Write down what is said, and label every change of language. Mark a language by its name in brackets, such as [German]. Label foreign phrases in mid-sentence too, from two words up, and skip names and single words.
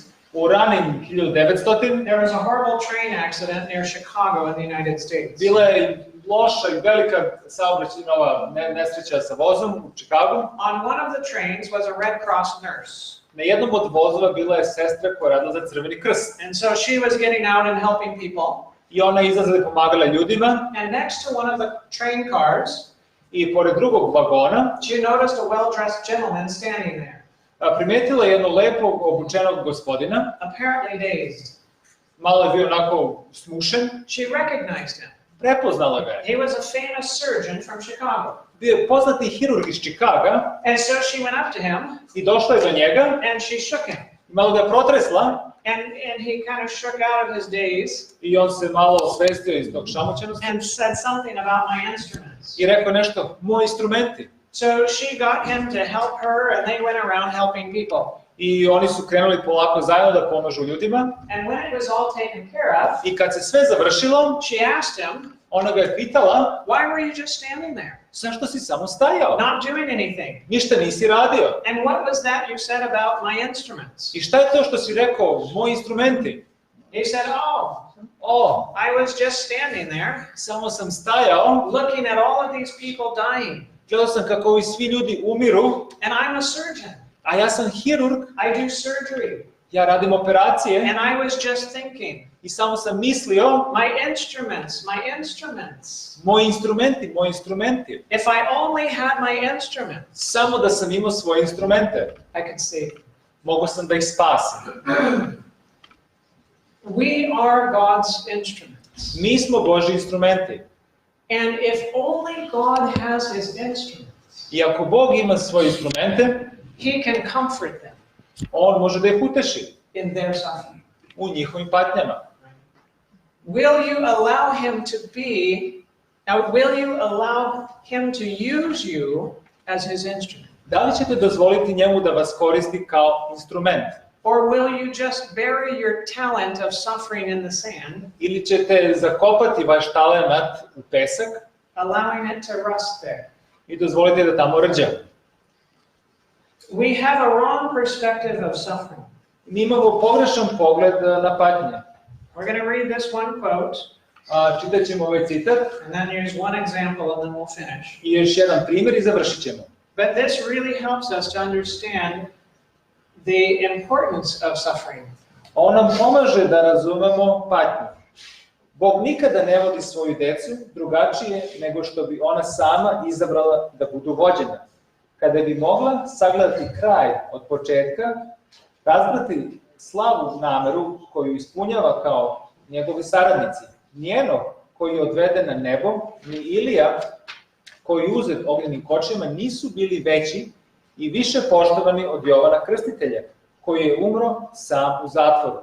[Serbian] U ranim 1900 [English] there was a horrible train accident near Chicago in the United States. [Serbian] bila je loša i velika saobraćajna nesreća sa vozom u Chicagu. [English] On one of the trains was a Red Cross nurse. [Serbian] Na jednom od vozova bila je sestra koja radila za Crveni krst. [English] And so she was getting out and helping people. [Serbian] I ona je izlazila i pomagala ljudima. [English] And next to one of the train cars, [Serbian] I pored drugog vagona [English] she noticed a well-dressed gentleman standing there, [Serbian] primetila je jednog lepog obučenog gospodina. [English] apparently dazed. [Serbian] Malo je bio onako smušen. [English] She recognized him. [Serbian] Prepoznala ga je. [English] He was a famous surgeon from Chicago. [Serbian] Bio je poznati hirurg iz Čikaga. [English] And so she went up to him [Serbian] I došla je do njega. [English] and she shook him. [Serbian] Malo ga je protresla. [English] And he kind of shook out of his daze [Serbian] I on se malo osvestio iz tog šamućenosti. [English] and said something about my instruments. [Serbian] I rekao nešto, moji instrumenti. [English] So she got him to help her and they went around helping people. [Serbian] I oni su krenuli polako zajedno da pomažu ljudima. [English] And when it was all taken care of, [Serbian] I kad se sve završilo, [English] she asked him, [Serbian] Ona ga je pitala, [English] Why were you just standing there, [Serbian] zašto si samo stajao? [English] not doing anything? [Serbian] Ništa nisi radio. [English] And what was that you said about my instruments? [Serbian] I šta je to što si rekao, moji instrumenti? [English] He said, [Serbian] O, [English] I was just standing there, [Serbian] samo sam stajao, [English] looking at all of these people dying. [Serbian] gledao sam kako ovi svi ljudi umiru, [English] And I'm a surgeon. [Serbian] a ja sam hirurg, [English] I do surgery. [Serbian] ja radim operacije [English] And I was just thinking, [Serbian] i samo sam mislio, [English] my instruments. [Serbian] moji instrumenti. [English] If I only had my instruments, [Serbian] Samo da sam imao svoje instrumente, [English] I could save them. [Serbian] mogao sam da ih spasim. [English] We are God's instruments. [Serbian] Mi smo Božji instrumenti. [English] And if only God has his instruments, [Serbian] I ako Bog ima svoje instrumente, [English] he can comfort them [Serbian] On može da ih uteši [English] in their suffering. [Serbian] u njihovim patnjama. [English] Will you allow him to use you as his instrument? [Serbian] Da li ćete dozvoliti njemu da vas koristi kao instrument? [English] Or will you just bury your talent of suffering in the sand, [Serbian] Ili ćete zakopati vaš talenat u pesak [English] allowing it to rust there? [Serbian] i dozvoliti da tamo rđa? [English] We have a wrong perspective of suffering. [Serbian] Mi imamo pogrešan pogled na patnje. [English] We're going to read this one quote, [Serbian] Čitat ćemo ovaj citat [English] and then use one example, and then we'll finish. [Serbian] i još jedan primjer i završit ćemo. [English] But this really helps us to understand the importance of suffering. [Serbian] On nam pomaže da razumemo patnju. Bog nikada ne vodi svoju decu drugačije nego što bi ona sama izabrala da budu vođena. Kada bi mogla sagledati kraj od početka, razbrati slavu nameru koju ispunjava kao njegovi saradnici, njenog koji je odveden na nebo, ni Ilija koji je uzet ognjenim kočima nisu bili veći i više poštovani od Jovana Krstitelja, koji je umro sam u zatvoru.